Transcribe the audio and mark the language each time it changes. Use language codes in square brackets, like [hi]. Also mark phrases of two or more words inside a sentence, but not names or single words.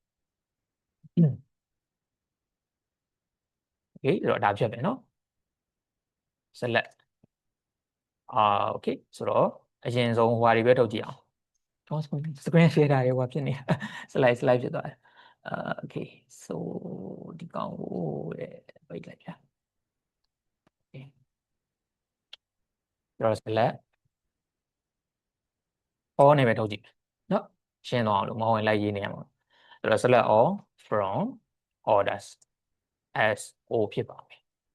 [my] โอเคဆိုတော့ဒါဖြစ်မယ်နော် select โอเคဆိုတော့အရင်ဆုံးဟိုဟာတွေပဲထုတ်ကြည့်အောင်ကျွန်တော် [en] screen share [my] တာတွေဟိုဖြစ်နေ slide ဖြစ်သွားတယ်โอเค so ဒီကောင်ကိုပိတ်လိုက်ဗျာ ကျွန်တော် [en] select all [my] နဲ့ပဲထုတ်ကြည့်နော်ရှင်းသွားအောင်လို့မဟုတ်ရင်လိုက်ရေးနေရမှာဆိုတော့ [en] select all from orders as o [my] ဖြစ်ပါမယ်